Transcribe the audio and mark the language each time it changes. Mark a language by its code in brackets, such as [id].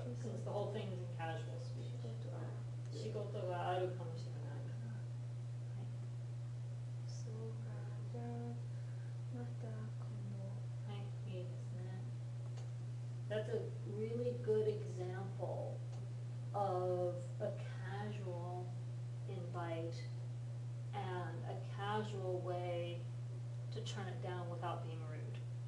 [en] Since the whole thing is in casual speech. [ja] 仕事があるかもしれないから。はい。そうか、じゃあまた今度。はい、いいですね。 [en] That's a really good example of a casual invite and a casual way to turn it down without being rude.